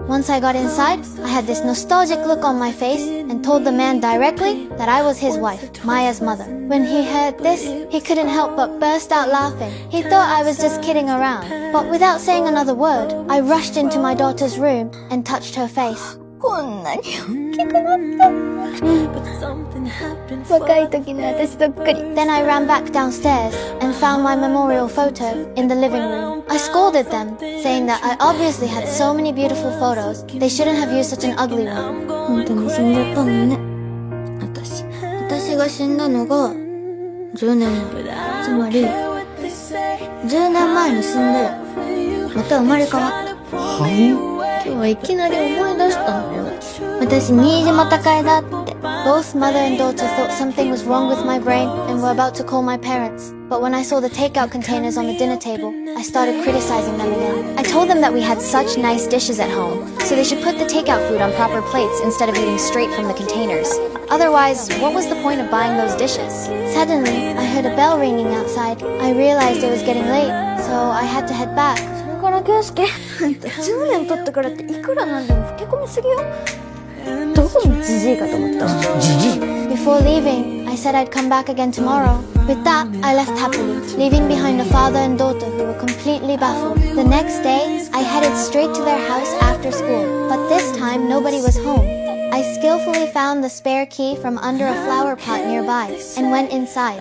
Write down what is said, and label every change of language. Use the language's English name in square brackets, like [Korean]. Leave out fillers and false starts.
[English] Once I got inside, I had this nostalgic look on my face and told the man directly that I was his wife, Maya's mother. When he heard this, he couldn't help but burst out laughing. He thought I was just kidding around. But without saying another word, I rushed into my daughter's room and touched her face. [Japanese] こんなに大きくなった。若い時の私そっくり。 [English] Then I ran back downstairs and found my memorial photo in the living room. I scolded them, saying that I obviously had so many beautiful photos. They shouldn't have used such an ugly one. [Japanese] 本当に死んじゃったのね。私が死んだのが10年前。つまり10年前に死んでまた生まれ変わった。はい。今日はいきなり思い出したのよ。私、新島孝恵だって。 [English] Both mother and daughter thought something was wrong with my brain and were about to call my parents. But when I saw the takeout containers on the dinner table, I started criticizing them again. I told them that we had such nice dishes at home, so they should put the takeout food on proper plates instead of eating straight from the containers. Otherwise, what was the point of buying those dishes? Suddenly, I heard a bell ringing outside. I realized it was getting late, so I had to head back. [Japanese] これから圭介、あんた10年経ったからっていくらなんでも老け込みすぎよ。どこのジジイかと思った。ジジイ [English] Before leaving, I said I'd come back again tomorrow. With that, I left happily, leaving behind a father and daughter who were completely baffled. The next day, I headed straight to their house after school, but this time nobody was home. I skillfully found the spare key from under a flower pot nearby and went inside.